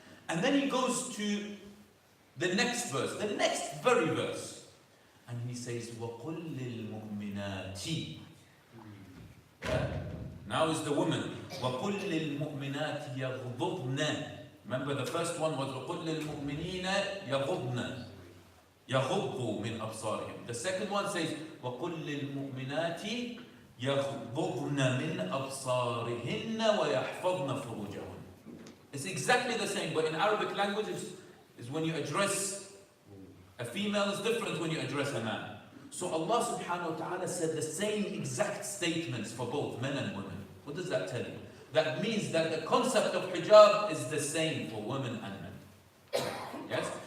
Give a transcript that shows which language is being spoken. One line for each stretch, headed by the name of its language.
English: And then he goes to the next verse, the next very verse. And he says,
Arabic: وَقُلْ لِلْمُؤْمِنَاتِ.
English: Now is the woman.
Arabic: وَقُلْ لِلْمُؤْمِنَاتِ يَغْضُضْنَ.
English: Remember the first one was
Arabic: وَقُلْ لِلْمُؤْمِنِينَ يَغُضْنَ. يَغُضُّوا مِنْ أَبْصَارِهِمْ.
English: The second one says
Arabic: وَقُلْ لِلْمُؤْمِنَاتِ يَغْضُضْنَ مِنْ أَبْصَارِهِنَّ وَيَحْفَظْنَ فُرُوجَهُنَّ.
English: It's exactly the same, but in Arabic language is when you address a female is different when you address a man. So Allah subhanahu wa ta'ala said the same exact statements for both men and women. What does that tell you? That means that the concept of hijab is the same for women and men. Yes?